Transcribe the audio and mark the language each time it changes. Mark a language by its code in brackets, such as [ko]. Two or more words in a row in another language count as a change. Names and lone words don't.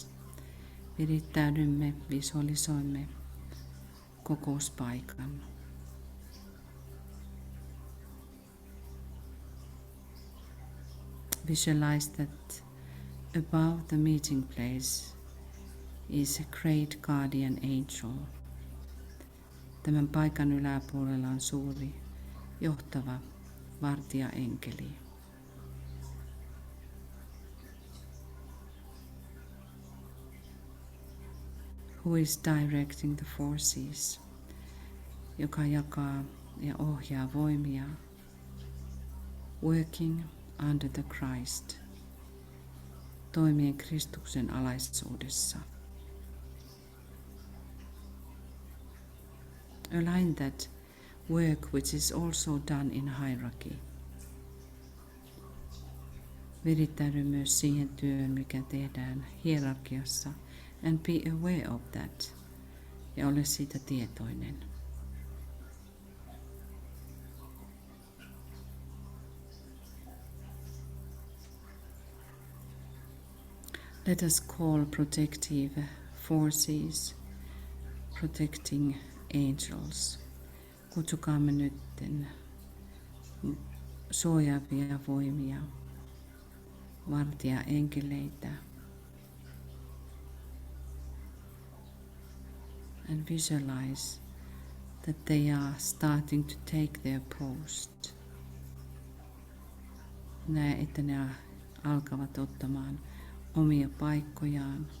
[fi] Virittäydymme, visualisoimme kokouspaikan. [en] Visualize that above the meeting place is a great guardian angel. [fi] Tämän paikan yläpuolella on suuri, johtava vartijaenkeli. [en] Who is directing the forces, [fi] joka jakaa ja ohjaa voimia, [en] working under the Christ, [fi] toimien Kristuksen alaisuudessa. [en] Align that work which is also done in hierarchy. [fi] Virittäydy myös siihen työhön, mikä tehdään hierarkiassa, [en] and be aware of that, [fi] ja ole siitä tietoinen. [en] Let us call protective forces, protecting angels. [fi] Kutsukaamme nytten suojaavia voimia, vartijaenkeleitä. [en] And visualize that they are starting to take their post. [fi] Näe, että ne alkavat ottamaan omia paikkojaan.